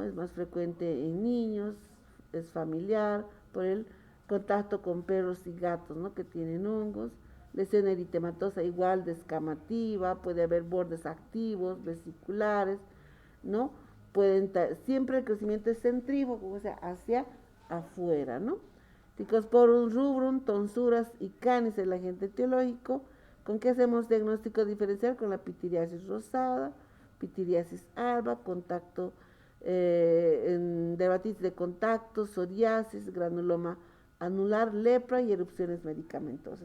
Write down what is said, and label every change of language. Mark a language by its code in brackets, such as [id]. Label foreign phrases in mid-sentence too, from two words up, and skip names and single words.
[es] Es más frecuente en niños, es familiar por el contacto con perros y gatos, ¿no? Que tienen hongos. Lesión eritematosa igual descamativa, puede haber bordes activos, vesiculares, ¿no? Siempre el crecimiento es centrífugo, o sea, hacia afuera, ¿no? Ticosporum rubrum, tonsuras y canis, el agente etiológico. ¿Con qué hacemos diagnóstico diferencial? Con la pitiriasis rosada, pitiriasis alba, contacto, dermatitis de contacto, psoriasis, granuloma anular, lepra y erupciones medicamentosas.